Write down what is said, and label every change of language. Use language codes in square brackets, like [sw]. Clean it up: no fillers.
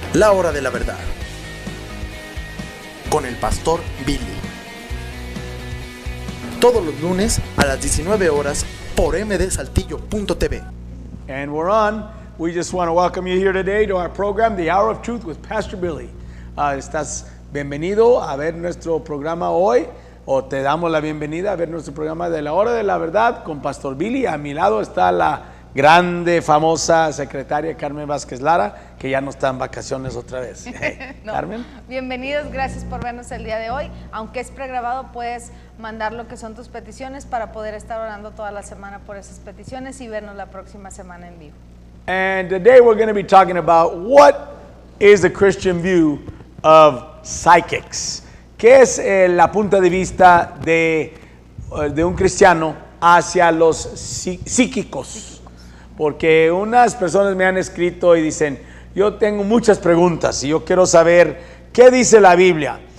[es] La Hora de la Verdad, con el pastor Billy. Todos los lunes a las 19 horas por mdsaltillo.tv. [en] And we're on. We just want to welcome you here today to our program, The Hour of Truth with Pastor Billy. [es] Estás bienvenido a ver nuestro programa hoy, o te damos la bienvenida a ver nuestro programa de La Hora de la Verdad con Pastor Billy. A mi lado está la grande, famosa secretaria Carmen Vázquez Lara, que ya no está en vacaciones otra vez. No. Carmen. Bienvenidos, gracias por vernos el día de hoy. Aunque es pregrabado, puedes mandar lo que son tus peticiones para poder estar orando toda la semana por esas peticiones y vernos la próxima semana en vivo. [en] And today we're going to be talking about what is the Christian view of psychics. [es] ¿Qué es la punta de vista de un cristiano hacia los psíquicos? Porque unas personas me han escrito y dicen, yo tengo muchas preguntas y yo quiero saber qué dice la Biblia.